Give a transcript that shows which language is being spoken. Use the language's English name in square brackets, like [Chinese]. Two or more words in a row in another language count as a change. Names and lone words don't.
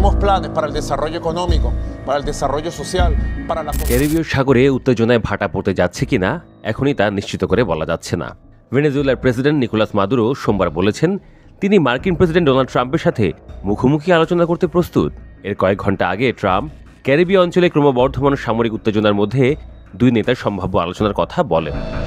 [Spanish] Tenemos planes para el desarrollo económico, para el desarrollo social, para la... [Bangla] ক্যারিবীয় সাগরে উত্তেজনায় ভাটা পড়তে যাচ্ছে কিনা এখনই তা নিশ্চিত করে বলা যাচ্ছে না। ভেনেজুয়েলার প্রেসিডেন্ট নিকোলাস মাদুরো সোমবার বলেছেন তিনি মার্কিন প্রেসিডেন্ট ডোনাল্ড ট্রাম্পের সাথে মুখোমুখি আলোচনা করতে প্রস্তুত। এর কয়েক ঘন্টা আগে ট্রাম্প ক্যারিবীয় অঞ্চলে ক্রমবর্ধমান সামরিক উত্তেজনার মধ্যে দুই নেতার সম্ভাব্য আলোচনার কথা বলেন।